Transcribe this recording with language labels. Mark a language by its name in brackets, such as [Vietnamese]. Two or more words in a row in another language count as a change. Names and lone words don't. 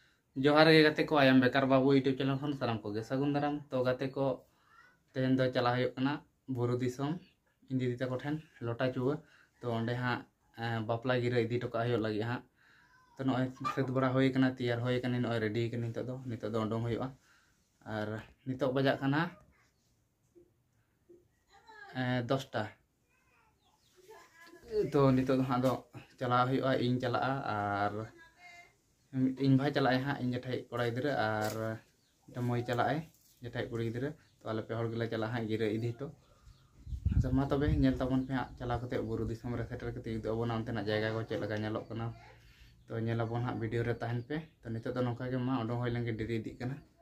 [Santali] जोहार गे गाते को आयाम बेकार बाबू यूट्यूब चैनल खन साराम को गे सगुन दाराम तो गाते को तेहन दो चला हुयुग कना बुरु दिसोम इन दीदी तको ठेन लोटा चुआ तो ओंडे हाँ बापला गिरा इदी टोका हुयुग लगी हाँ तो नॉय सेट बड़ा होय कना तैयार होय कना नॉय रेडी कना नितो दो ओंडोंग हुयुगा और नितो बजा कना 10टा तो नितो हाँ दो चला हुयुगा इन चला और इन भाई चलाए हाँ इन जेठाई कोड़ा गिद्रा और मई चलाए जेठाई कुड़ी गिद्रा तो आले पे हर गेले चला हाँ गिरा इदी तो अच्छा मा तबे नेल ताबन पे हाँ चला कते बुरु दिसम रे सेटर कते इदु अबोना अंतेना जायगा को चेक लगा नेलोग कना तो नेलाबोन हाँ वीडियो रे ताहन पे तो नितो दो नोका गे मा ओडो होय लेंगे डेरी इदी कना